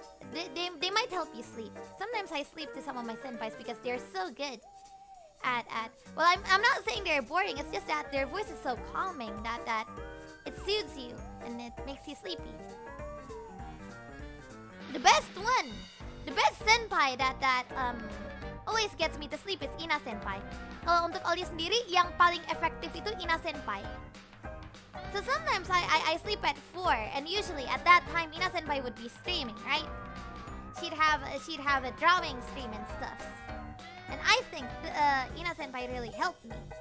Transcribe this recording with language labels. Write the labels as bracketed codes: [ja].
[en] They might help you sleep. Sometimes I sleep to some of my senpais because they're so good at well, I'm not saying they're boring. It's just that their voice is so calming that it soothes you and it makes you sleepy. The best senpai that always gets me to sleep is Ina Senpai. [id] Kalau untuk Ollie sendiri, yang paling efektif itu Ina Senpai. [en] So sometimes I sleep at 4, and usually at that time Ina Senpai would be streaming, right? She'd have a drawing stream and stuff. And I think Ina Senpai really helped me.